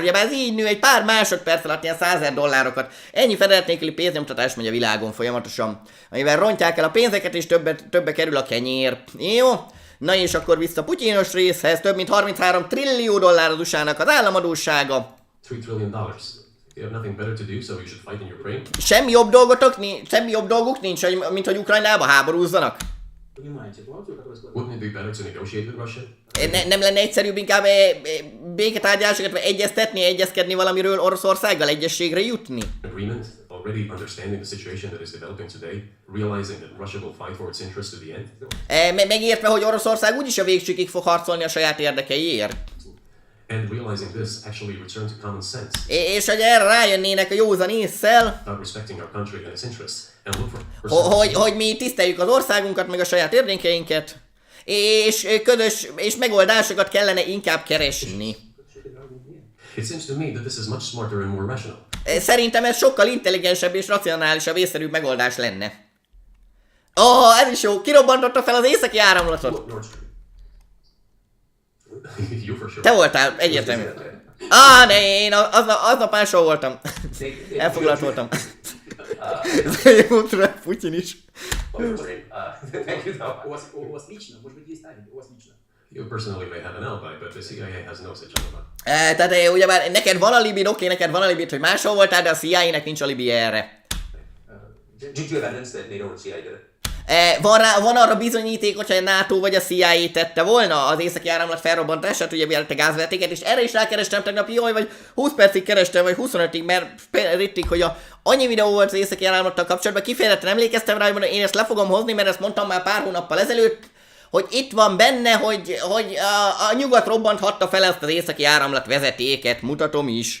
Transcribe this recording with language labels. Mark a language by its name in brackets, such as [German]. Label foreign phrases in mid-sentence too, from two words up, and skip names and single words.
[Hungarian] Ugye ez így nő egy pár másodperc alatt ilyen 100 000 dollárokat. Ennyi fedezet nélküli pénznyomtatás megy a világon folyamatosan. Amivel rontják el a pénzeket és többe kerül a kenyér. Jó? Na és akkor vissza Putyinos részhez, több mint 33 trillió dollár az USA-nak az államadóssága. [English] $3 trillion. You have nothing better to do, so you should fight in Ukraine. [Hungarian] Semmi jobb dolguk nincs, mint hogy Ukrajnába háborúzzanak. [English] Wouldn't it be better to negotiate with Russia? [Hungarian] Nem lenne egyszerűbb inkább béketárgyalásokat egyezkedni valamiről Oroszországgal, egyességre jutni? [English] Agreement, already understanding the situation that is developing today, realizing that Russia will fight for its interests to the end. [Hungarian] Megértve, hogy Oroszország úgyis a végsőkig fog harcolni a saját érdekeiért. [English] And realizing this actually return to common sense. [Hungarian] És hogy erre rájönnének a józan ésszel, [English] Respecting our country and its interests, and look for [Hungarian] hogy mi tiszteljük az országunkat, meg a saját érdekeinket, és megoldásokat kellene inkább keresni. [English] It seems to me that this is much smarter and more rational. [Hungarian] Szerintem ez sokkal intelligensebb és racionálisabb, észszerűbb megoldás lenne. Ez is jó, kirobbantotta fel az északi áramlatot. [English] Nord Stream. You for sure. [Hungarian] Te voltál, egyértelmű. Ne, én aznap máshol voltam. Elfoglalt voltam. Putyin is. [English] You personally may have an alibi, but the CIA has no such alibi. [Hungarian] Tehát ugyebár neked van alibid, oké, neked van alibid, hogy máshol voltál, de a CIA-nek nincs alibi erre. [English] Did you have evidence that NATO or CIA did it? [Hungarian] Van arra bizonyíték, hogyha a NATO vagy a CIA tette volna az északi áramlat felrobbantását, ugye mielőtt a gázvezetéket, és erre is rákerestem tegnap, jaj, vagy 20 percig kerestem, vagy 25-ig, mert rittik, hogy annyi videó volt az északi áramlattal kapcsolatban, kifejezetten emlékeztem rá, hogy én ezt le fogom hozni, mert ezt mondtam már pár hónappal ezelőtt, hogy itt van benne, hogy a nyugat robbanthatta fel ezt az északi áramlat vezetéket, mutatom is.